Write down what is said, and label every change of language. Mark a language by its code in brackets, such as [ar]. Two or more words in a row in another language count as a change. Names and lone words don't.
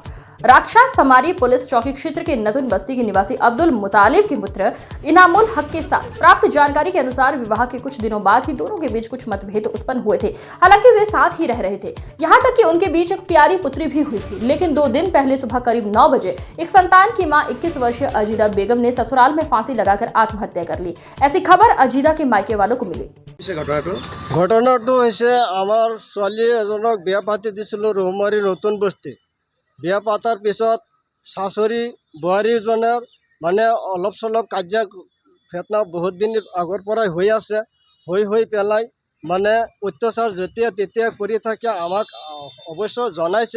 [hi] राक्षसमारी पुलिस चौकी क्षेत्र के नतून बस्ती के निवासी अब्दुल मुतालिब के पुत्र इनामुल हक के साथ प्राप्त जानकारी के अनुसार विवाह के कुछ दिनों बाद ही दोनों के बीच कुछ मतभेद उत्पन्न हुए थे। हालांकि वे साथ ही रह रहे थे, यहाँ तक कि उनके बीच एक प्यारी पुत्री भी हुई थी। लेकिन 2 दिन पहले सुबह करीब 9 बजे एक संतान की मां 21 वर्षीय अजीदा बेगम ने ससुराल में फांसी लगाकर आत्महत्या कर ली। ऐसी खबर अजीदा के मायके वालों को मिली। [as] ঘটনাটো হৈছে আমাৰ ছোৱালী এজনক বিয়া পাতি দিছিলোঁ ৰৌমাৰী নতুন বস্তি। বিয়া পাতাৰ পিছত শাশুড়ী বোৱাৰীজনৰ মানে অলপ চলপ কাজিয়া ঘটনা বহুত দিন আগৰ পৰাই হৈ আছে। হৈ পেলাই মানে অত্যাচাৰ যেতিয়া তেতিয়া কৰি থাকে আমাক অৱশ্য জনাইছে।